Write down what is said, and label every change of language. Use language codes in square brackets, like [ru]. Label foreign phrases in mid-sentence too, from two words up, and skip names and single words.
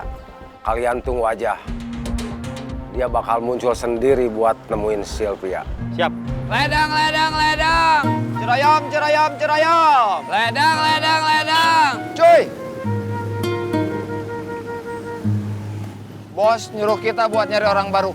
[id] Kalian tunggu aja. Dia bakal muncul sendiri buat nemuin Sylvia. Siap. Ledang, ledang, ledang. Ceroyom, ceroyom, ceroyom. Ledang, ledang, ledang. Cuy! Bos nyuruh kita buat nyari orang baru.